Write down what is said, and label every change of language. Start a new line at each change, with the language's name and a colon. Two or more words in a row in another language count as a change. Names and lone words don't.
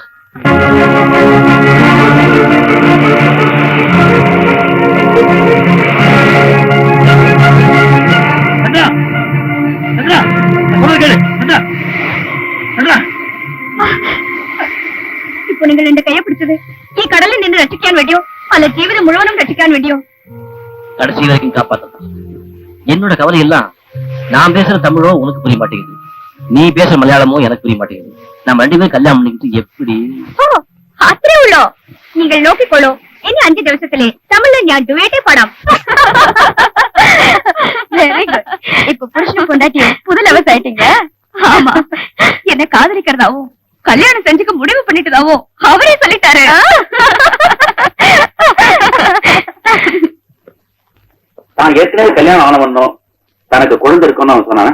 Tamil: சந்திரா, சந்திரா, சொல்றது கேளு. சந்திரா, சந்திரா,
Malayalam: இப்போ നിങ്ങൾ എന്റെ കൈ പിടിച്ചത് ഈ കടലിൽ നിന്ന് രക്ഷിക്കാൻ വേണ്ടിയോ അല്ല ജീവിതം മുഴുവനും രക്ഷിക്കാൻ വേണ്ടിയോ?
Tamil: கடைசி வரைக்கும் காப்பாத்தான். என்னோட கவலை எல்லாம் நான் பேசுற தமிழோ உனக்கு புரிய மாட்டேங்குது, நீ பேசுற மலையாளமோ எனக்கு புரிய மாட்டேங்குது. நம்ம ரெண்டு பேரும் கல்யாணம் பண்ணிக்கிட்டு எப்படி?
Malayalam: ഓ അത്രേ ഉള്ളോ? നിങ്ങൾ നോക്കിക്കോളൂ, ഇനി 5 ദിവസത്തിലെ തമിഴിൽ ഞാൻ ഡുവേറ്റേ പാടാം.
English: very good.
Tamil: இப்ப புருஷன் பொண்டாட்டி புது லவர்ஸ் ஆயிட்டீங்க. ஆமா, என்ன காதலிக்கிறதாவும் கல்யாணம் செஞ்சுக்க முடிவு பண்ணிட்டதாவும் அவரே சொல்லிட்டாரு. நான் ஏற்கனவே கல்யாணம் ஆன வந்தோம், தனக்கு குழந்தை இருக்குன்னு அவன் சொன்னானே.